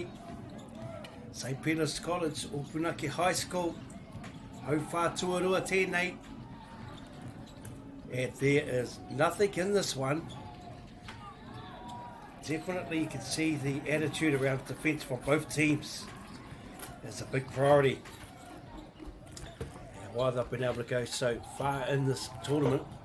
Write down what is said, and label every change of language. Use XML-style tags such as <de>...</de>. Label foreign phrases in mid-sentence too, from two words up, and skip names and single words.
<en>St. Peter's College, Opunake High School.</en> <mi>Hau Rotorua tēnei.</mi> <en>And there is nothing in this one. Definitely you can see the attitude around defence from both teams. It's a big priority. And why they've been able to go so far in this tournament.</en>